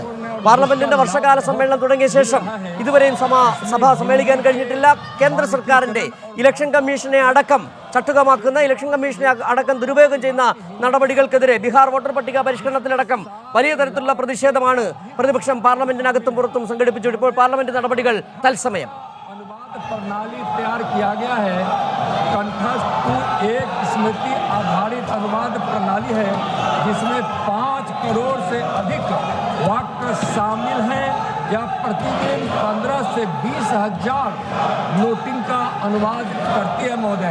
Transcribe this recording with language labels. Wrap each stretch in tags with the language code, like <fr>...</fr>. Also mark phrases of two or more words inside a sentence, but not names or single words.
<ml>പാർലമെന്റിന്റെ വർഷകാല സമ്മേളനം തുടങ്ങിയ ശേഷം ഇതുവരെയും സഭ സമ്മേളിക്കാൻ കഴിഞ്ഞിട്ടില്ല. കേന്ദ്ര സർക്കാരിന്റെ ഇലക്ഷൻ കമ്മീഷനെ അടക്കം ചട്ടുകമാക്കുന്ന, ഇലക്ഷൻ കമ്മീഷനെ അടക്കം ദുരുപയോഗം ചെയ്യുന്ന നടപടികൾക്കെതിരെ ബീഹാർ വോട്ടർ പട്ടിക പരിഷ്കരണത്തിലടക്കം വലിയ തരത്തിലുള്ള പ്രതിഷേധമാണ് പ്രതിപക്ഷം പാർലമെന്റിനകത്തും പുറത്തും സംഘടിപ്പിച്ചു. ഇപ്പോൾ പാർലമെന്റ് നടപടികൾ തത്സമയം.</ml> <hi>प्रणाली तैयार किया गया है। कंठस्थ एक स्मृति आधारित अनुवाद प्रणाली है जिसमें 5 करोड़ से अधिक वाक्य शामिल हैं। या प्रतिदिन 15 से 20 हजार नोटिंग का अनुवाद करती है महोदय।</hi>